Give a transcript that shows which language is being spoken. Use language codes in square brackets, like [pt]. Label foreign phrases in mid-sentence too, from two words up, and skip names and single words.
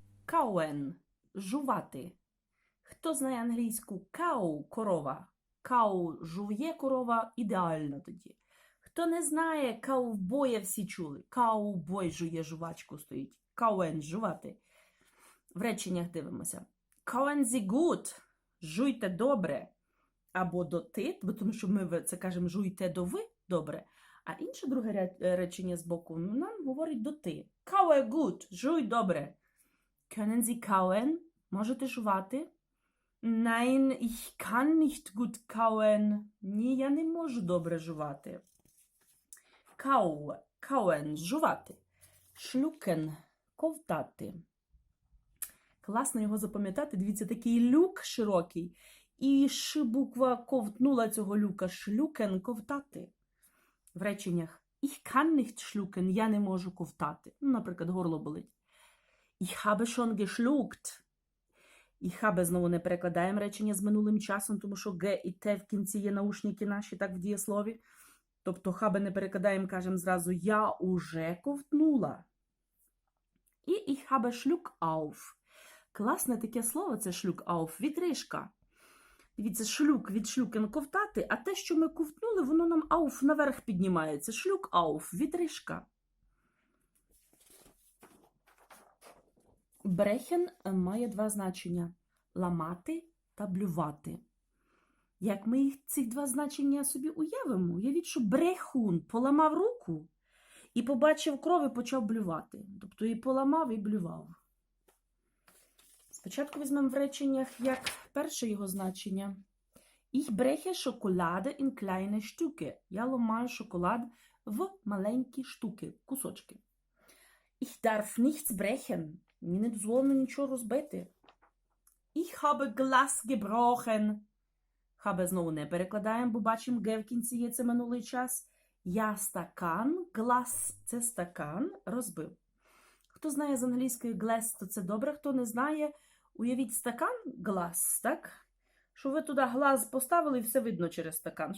[de] Kauen – [uk] жувати. Хто знає англійську cow – корова. Cow – жує корова, ідеально тоді. Хто не знає, ковбоя всі чули. Ковбой жує жувачку стоїть. Kauen – жувати. В реченнях дивимося. [de] Kauen Sie gut – [uk] жуйте добре. Або до ти, бо тому що ми це кажемо жуйте до ви добре. А інше друге речення з боку нам говорить до ти. [de] Kaue gut [uk] – жуй добре. [de] Können Sie kauen? [uk] Можете жувати? [de] Nein, ich kann nicht gut kauen. [uk] Ні, я не можу добре жувати. Kauen – жувати. Schlucken – ковтати. Класно його запам'ятати. Дивіться, такий люк широкий. І буква ковтнула цього люка. Schlucken – ковтати. В реченнях [de] ich kann nicht schlucken – [uk] я не можу ковтати. Ну, наприклад, горло болить. [de] Ich habe schon geschluckt. Ich habe [uk] знову не перекладаємо речення з минулим часом, тому що г і те в кінці є наушники наші, так в дієслові. Тобто habe не перекладаємо, кажемо зразу я уже ковтнула. [de] І ich habe Schluck auf. [uk] Класне таке слово це [de] Schluck auf, [uk] відрижка. Дивіться, шлюк від шлюкен ковтати, а те, що ми ковтнули, воно нам auf наверх піднімається. [de] Schluck auf, [uk] відрижка. Брехен має два значення – ламати та блювати. Як ми ці два значення собі уявимо, уявіть, що брехун поламав руку і побачив кров і почав блювати. Тобто і поламав, і блював. Спочатку візьмемо в реченнях як перше його значення. [de] Ich breche Schokolade in kleine Stücke. [uk] Я ламаю шоколад в маленькі штуки, кусочки. [de] Ich darf nichts brechen. [uk] Мені не дозволено нічого розбити. [de] Ich habe Glas gebrochen. [uk] Habe знову не перекладаємо, бо бачимо, ге в кінці є, це минулий час. Я стакан, glass – це стакан, розбив. Хто знає з англійської glass, то це добре. Хто не знає, уявіть стакан, glass, так? Що ви туди глаз поставили і все видно через стакан.